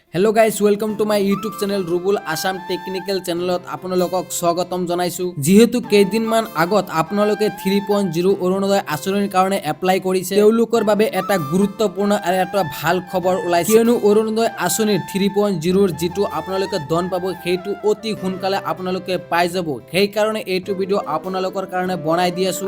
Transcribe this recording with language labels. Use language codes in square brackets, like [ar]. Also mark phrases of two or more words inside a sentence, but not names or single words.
[en] हेलो गाइस वेलकम टू माय यूट्यूब चैनल रुबुल आसाम टेक्निकल [as] চেনেলত আপোনালোকক স্বাগতম জনাইছোঁ। যিহেতু কেইদিনমান আগত आपनलोके 3.0 অৰুণোদয় আঁচনিৰ কাৰণে এপ্লাই কৰিছে, তেওঁলোকৰ বাবে এটা গুৰুত্বপূৰ্ণ আৰু এটা ভাল খবৰ ওলাইছে। কিয়নো অৰুণোদয় আঁচনিৰ 3.0 ৰ যিটো আপোনালোকে ধন পাব সেইটো অতি সোনকালে আপোনালোকে পাই যাব। সেই কাৰণে এইটো ভিডিও আপোনালোকৰ কাৰণে বনাই দি আছো।